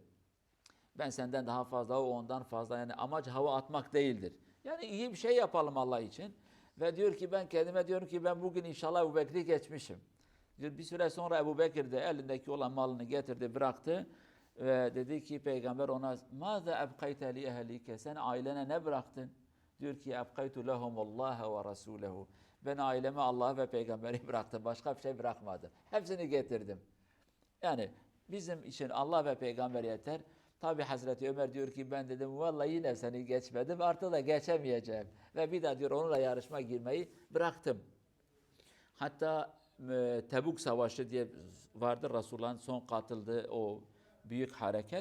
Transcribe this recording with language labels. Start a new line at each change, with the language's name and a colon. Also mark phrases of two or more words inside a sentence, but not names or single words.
Turkish: Ben senden daha fazla, o ondan fazla. Yani amaç hava atmak değildir. Yani iyi bir şey yapalım Allah için. Ve diyor ki ben kendime diyorum ki ben bugün inşallah Ebu Bekir'i geçmişim. Diyor, bir süre sonra Ebu Bekir de elindeki olan malını getirdi, bıraktı. Ve dedi ki peygamber ona
Arabic: ماذا أبقيت لأهلك
Turkish: sen ailene ne bıraktın? Diyor ki
Arabic: أبقيت لهم الله وَرَسُولَهُ
Turkish: ben aileme Allah ve peygamberi bıraktım. Başka bir şey bırakmadım. Hepsini getirdim. Yani bizim için Allah ve peygamber yeter. Tabi Hazreti Ömer diyor ki ben dedim vallahi yine seni geçmedim artık da geçemeyeceğim. Ve bir daha diyor onunla yarışma girmeyi bıraktım. Hatta Tebuk Savaşı diye vardır Resulullah'ın son katıldığı o büyük hareket.